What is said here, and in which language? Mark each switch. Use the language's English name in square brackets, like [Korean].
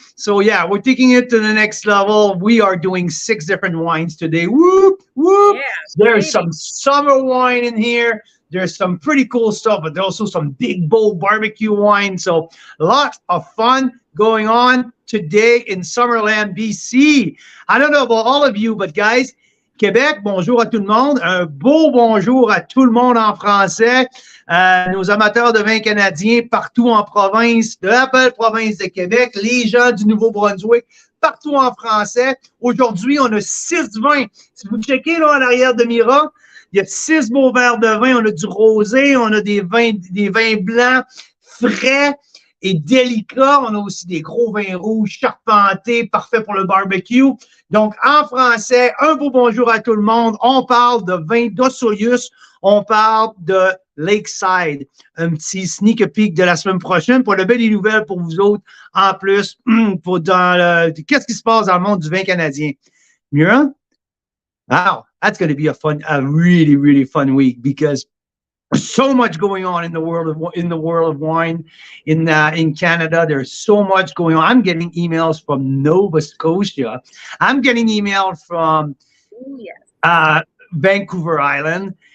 [English] So yeah, we're taking it to the next level. We are doing 6 different wines today. Whoop, whoop. Yeah, there's some summer wine in here. There's some pretty cool stuff, but there's also some big bowl barbecue wine. So a lot of fun going on today in Summerland, BC. I don't know about all of you, but guys, Québec, [French] bonjour à tout le monde. Un beau bonjour à tout le monde en français. Nos amateurs de vin canadiens partout en province, de la belle province de Québec, les gens du Nouveau-Brunswick, partout en français. Aujourd'hui, on a 6 vins. Si vous checkez là en arrière de Mira, il y a 6 beaux verres de vin. On a du rosé, on a des vins blancs frais et délicats. On a aussi des gros vins rouges charpentés, parfaits pour le barbecue. Donc, en français, un beau bonjour à tout le monde. On parle de vin d'Osoyoos. On parle de Lakeside. Un petit sneak peek de la semaine prochaine pour de belles nouvelles pour vous autres. En plus, pour qu'est-ce qui se passe dans le monde du vin canadien? Mira? [English] Wow, that's going to be a really, really fun week because so much going on in the world of wine in Canada. There's so much going on. I'm getting emails from Nova Scotia. I'm getting emails from Vancouver Island.